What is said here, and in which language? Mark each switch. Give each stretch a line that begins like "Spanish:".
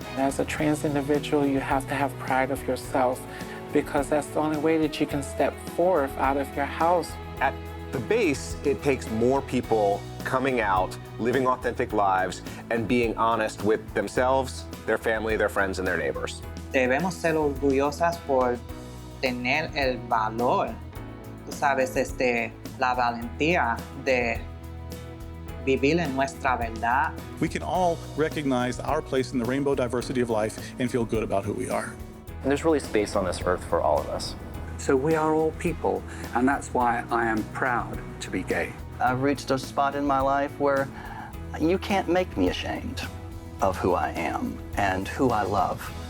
English: As a trans individual, you have to have pride of yourself because that's the only way that you can step forth out of your house. At the base, it takes more people coming out, living authentic lives, and being honest with themselves, their family, their friends, and their neighbors.
Spanish: Debemos ser orgullosas por tener el valor, tú sabes, la valentía de vivir en nuestra verdad.
English: We can all recognize our place in the rainbow diversity of life and feel good about who we are. And there's really space on this earth for all of us. So we are all people, and that's why I am proud to be gay. I've reached a spot in my life where you can't make me ashamed of who I am and who I love.